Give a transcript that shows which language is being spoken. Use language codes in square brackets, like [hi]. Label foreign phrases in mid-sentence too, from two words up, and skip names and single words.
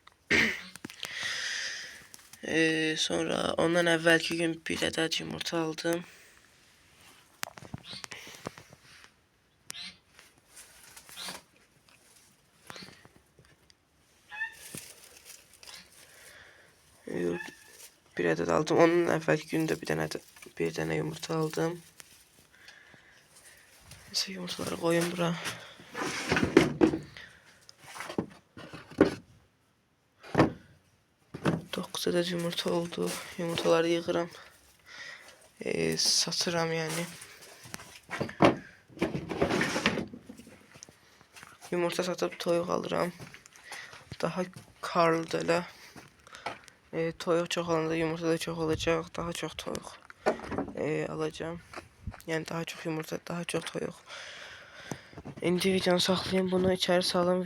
[az] Sonra ondan əvvəlki gün bir ədəd yumurta aldım. Bir ədəd aldım. Onun əvvəlki gündə bir dənə yumurta aldım. [tr] Neyse, yumurtaları koyun bura. Dokuz adet yumurta oldu. [az] Yumurtaları yığıram. Satıram yani. Yumurta satıp toyuq alıram. Daha karlıdır elə. Toyuq çox alanda yumurta da çox olacaq. Daha çox toyuq alacağım. Yəni daha çox yumurta, daha çox toyuq. İndi videonu saxlayayım, bunu içəri salım.